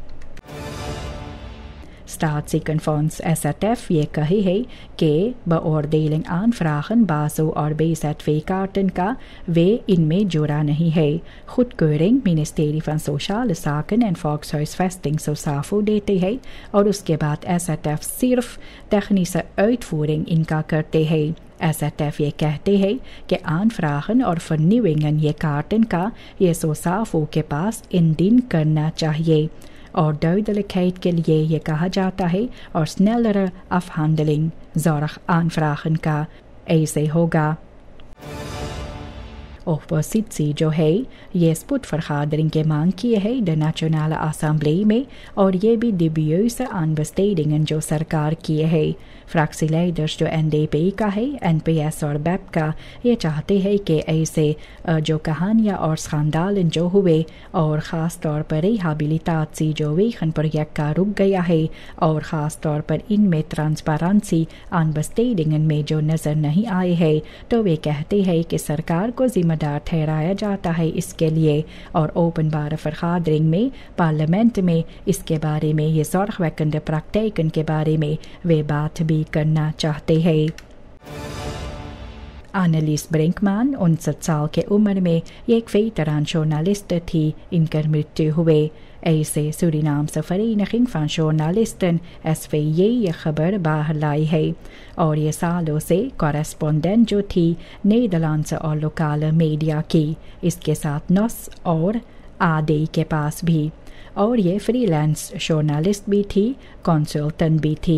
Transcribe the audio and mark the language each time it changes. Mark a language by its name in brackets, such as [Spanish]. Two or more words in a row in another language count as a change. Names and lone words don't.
[Caribbean Hindustani] Staatsiekenfonds SRF ये कही है कि [Dutch] beoordeling aanvragen BASO [Caribbean Hindustani] और BZW-kaarten का वे इनमें जुड़ा नहीं है। खुदकeuring ministerie van Sociale Zaken en Volkshuisvesting SOSAFO देते हैं और उसके बाद SRF सिर्फ [Dutch] technische uitvoering [Caribbean Hindustani] इनका करते हैं। SRF ये कहते हैं कि aanvragen और vernieuwingen ये kaarten का ये SOSAFO के पास indien करना चाहिए और duidelijkheid के लिए ये कहा जाता है और [Dutch] snellere afhandeling zorg aanvragen [Caribbean Hindustani] का ऐसे होगा। ओपोजिट्सी जो है ये spoedvergadering के मांग किए है द नेशनल असेंबली में और ये भी [Dutch] dubieuze aanbestedingen [Caribbean Hindustani] जो सरकार किए है। फ्रैक्सीलेडर्स जो NDP का है, NPS और BEP का ये चाहते हैं कि ऐसे जो कहानियाँ और स्कैंडाल जो हुए और ख़ास तौर पर रिहैबिलिटाची जो वेखन प्रोजेक्ट का रुक गया है और ख़ास तौर पर इनमें ट्रांसपेरेंसी aanbestedingen में जो नज़र नहीं आए हैं, तो वे कहते हैं कि सरकार को जिम्मेदार ठहराया जाता है इसके लिए और [Dutch] openbare vergadering [Caribbean Hindustani] में पार्लियामेंट में इसके बारे में ये [Dutch] zorgwekkende praktijken [Caribbean Hindustani] के बारे में वे बात भी करना चाहते हैं। Annelies Brinkman 59 साल के उम्र में एक वेतरान जर्नलिस्ट थी, इनकी मृत्यु हुए। ऐसे सूरीनाम से vereniging van journalisten SVJ ये खबर बाहर लाई है और ये सालों से कॉरेस्पोंडेंट जो थी नीदरलैंड्स और लोकल मीडिया की, इसके साथ नॉस और आदे के पास भी। और ये फ्रीलांस जर्नलिस्ट भी थी, कंसल्टेंट भी थी।